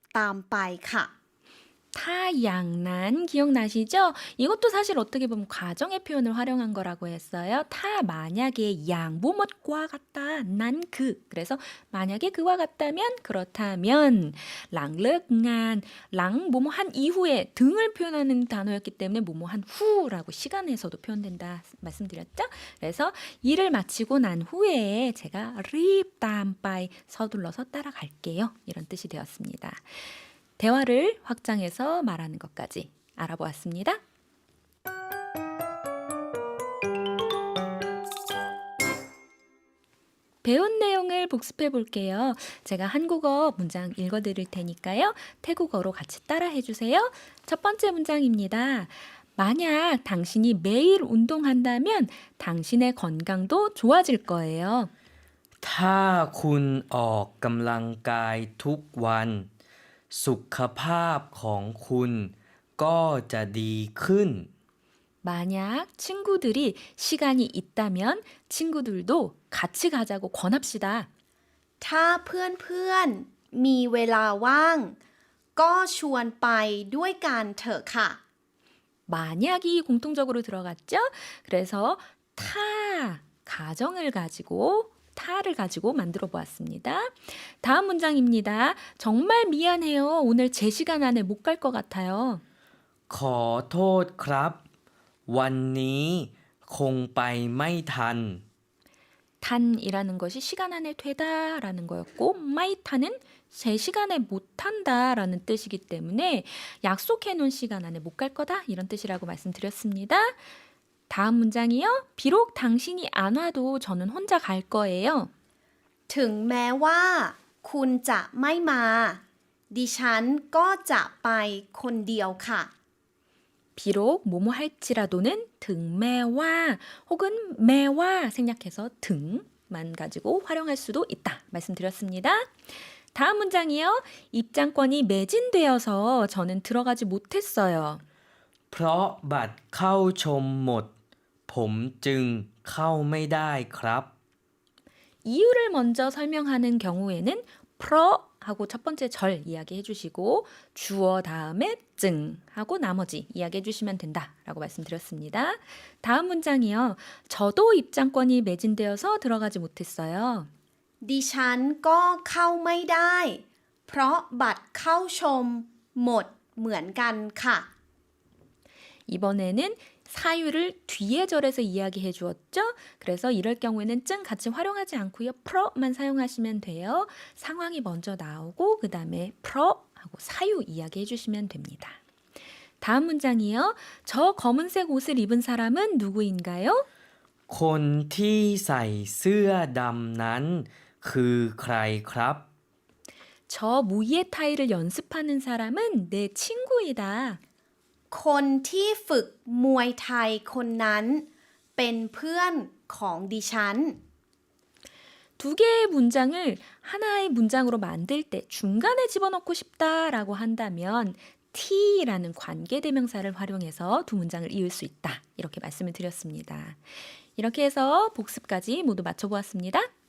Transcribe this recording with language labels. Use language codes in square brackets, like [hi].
[th] ตามไปค่ะ [ko] 타양난 기억나시죠? 이것도 사실 어떻게 보면 과정의 표현을 활용한 거라고 했어요. 타 만약에 양 뭐뭐과 같다 난 그. 그래서 만약에 그와 같다면 그렇다면 랑르간 랑 뭐뭐 한 이후에 등을 표현하는 단어였기 때문에 뭐뭐 한 후라고 시간에서도 표현된다 말씀드렸죠? 그래서 일을 마치고 난 후에 제가 립담바이 서둘러서 따라갈게요. 이런 뜻이 되었습니다. 대화를 확장해서 말하는 것까지 알아보았습니다. 배운 내용을 복습해 볼게요. 제가 한국어 문장 읽어 드릴 테니까요. 태국어로 같이 따라해 주세요. 첫 번째 문장입니다. 만약 당신이 매일 운동한다면 당신의 건강도 좋아질 거예요. [th] ถ้าคุณออกกำลังกายทุกวัน สุขภาพของคุณก็จะดีขึ้น [ko] 만약 친구들이 시간이 있다면 친구들도 같이 가자고 권합시다. [th] ถ้าเพื่อนๆมีเวลาว่าง ก็ชวนไปด้วยกันเถอะค่ะ [ko] 만약이 공통적으로 들어갔죠? 그래서 가정을 가지고 타를 가지고 만들어 보았습니다. 다음 문장입니다. 정말 미안해요. 오늘 제 시간 안에 못 갈 것 같아요. [th] ขอโทษครับ วันนี้คงไปไม่ทัน [ko] 탄이라는 것이 시간 안에 되다라는 거였고 마이타는 제 시간에 못한다라는 뜻이기 때문에 약속해 놓은 시간 안에 못 갈 거다 이런 뜻이라고 말씀드렸습니다. 다음 문장이요. 비록 당신이 안 와도 저는 혼자 갈 거예요. [th] ถึงแม้ว่าคุณจะไม่มา ดิฉันก็จะไปคนเดียวค่ะ [ko] 비록 뭐뭐 할지라도는 등매와 혹은 매와 생략해서 등만 가지고 활용할 수도 있다 말씀드렸습니다. 다음 문장이요. 입장권이 매진되어서 저는 들어가지 못했어요. [th] เพราะบัตรเข้าชมหมด ผมจึงเข้าไม่ได้ครับ [ko] 이유를 먼저 설명하는 경우에는 프로 하고 첫 번째 절 이야기해 주시고 주어 다음에 증 하고 나머지 이야기해 주시면 된다라고 말씀드렸습니다. 다음 문장이요. 저도 입장권이 매진되어서 들어가지 못했어요. [th] ดิฉันก็เข้าไม่ได้ เพราะบัตรเข้าชมหมดเหมือนกันค่ะ [ko] 이번에는 사유를 뒤에 절에서 이야기해 주었죠. 그래서 이럴 경우에는 증 같이 활용하지 않고요. 프로만 사용하시면 돼요. 상황이 먼저 나오고 그 다음에 프로 하고 사유 이야기해 주시면 됩니다. 다음 문장이요. 저 검은색 옷을 입은 사람은 누구인가요? [th] คนที่ใส่เสื้อดำนั้นคือใครครับ [ko] 저 무이에타이를 연습하는 사람은 내 친구이다. [th] คนที่ฝึกมวยไทยคนนั้น เป็นเพื่อนของดิฉัน [ko] 두 개의 문장을 하나의 문장으로 만들 때 중간에 집어넣고 싶다라고 한다면 T라는 관계대명사를 활용해서 두 문장을 이을 수 있다. 이렇게 말씀을 드렸습니다. 이렇게 해서 복습까지 모두 마쳐보았습니다.